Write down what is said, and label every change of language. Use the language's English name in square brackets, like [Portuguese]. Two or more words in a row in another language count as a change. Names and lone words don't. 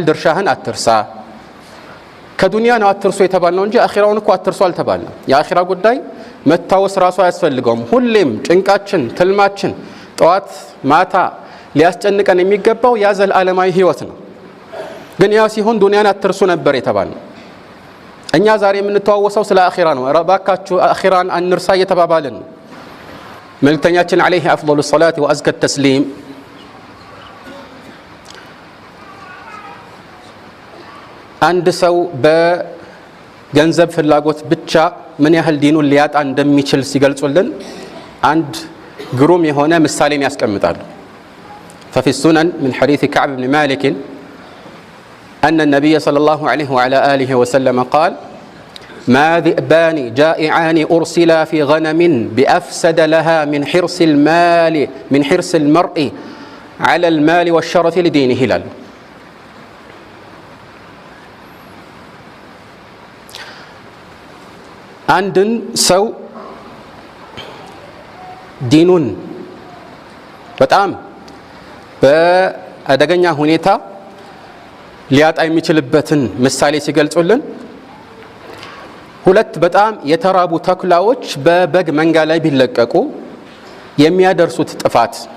[Amharic] ድርሻህን አትርሳ። ከዱንያ ነው አትርሱ የተባልነው እንጂ አኺራውን እኮ አትርሱ አልተባልንም። የአኺራ ጉዳይ መታወስ ራሱ አያስፈልገውም። ሁሌም ጭንቃችን፣ ትልማችን ጠዋት ማታ ሊያስጨንቀን የሚገባው ያ ዘላለማዊ ህይወት ነው። ግን ያ ሲሆን ዱንያን አትርሱ ነበር የተባልነው። እኛ ዛሬ የምንተዋወሰው ስለ አኺራ ነው። ረባካችሁ አኺራን አንርሳ እየተባባልን ነው። መልእክተኛችን [Arabic] عليه أفضل الصلاة وأزكى التسليم [Amharic] አንድ ሰው በገንዘብ ፍላጎት ብቻ ምን ያህል ዲኑን ሊያጣ እንደሚችል ሲገልጹልን አንድ ግሩም የሆነ ምሳሌን ያስቀምጣሉ። [Arabic] ففي السنن من حديث كعب بن مالك أن النبي صلى الله عليه وعلى آله وسلم قال ما ذئبان جائعان أرسلا في غنم بأفسد لها من حرص المرء على المال والشرف لدينه ይላሉ። [Amharic] አንድን ሰው ዲኑን በጣም በአደገኛ ሁኔታ ሊያጣ የሚችልበትን ምሳሌ ሲገልጹልን ሁለት በጣም የተራቡ ተኩላዎች በበግ መንጋ ላይ ቢለቀቁ የሚያደርሱት ጥፋት